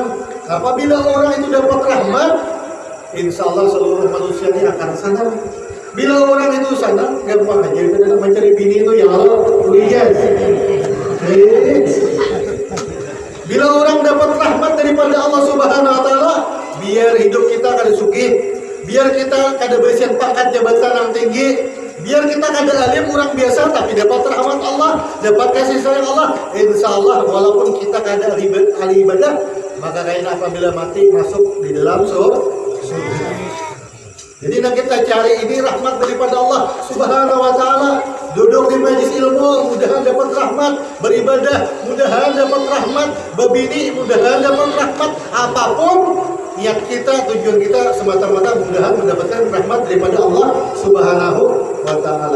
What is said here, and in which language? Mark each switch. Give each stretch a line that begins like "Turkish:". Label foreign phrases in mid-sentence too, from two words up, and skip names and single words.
Indonesian: Apabila orang itu dapat rahmat,
Arabic: insya Allah
Indonesian: seluruh manusia ini akan senang. Bila orang itu senang, gampang aja kita dalam mencari bini itu ya Allah, yes.
Banjar: Bila orang dapat rahmat daripada Allah
Arabic: Subhanahu wa taala,
Banjar: biar hidup kita kada sugih, biar kita kada bersihan pangkat jabatan yang tinggi, biar kita kada alim orang biasa tapi dapat rahmat Allah, dapat kasih sayang Allah,
Arabic: insya Allah
Banjar: walaupun kita kada ahli ibadah,
Indonesian: maka kayaknya apabila mati masuk di dalam surga. Jadi nak kita cari ini rahmat daripada Allah
Arabic: Subhanahu wa taala.
Indonesian: Duduk di majlis ilmu, mudahan dapat rahmat. Beribadah, mudahan dapat rahmat. Berbini, mudahan dapat rahmat. Apapun niat kita, tujuan kita semata-mata mudahan mendapatkan rahmat daripada Allah
Arabic: Subhanahu wa taala.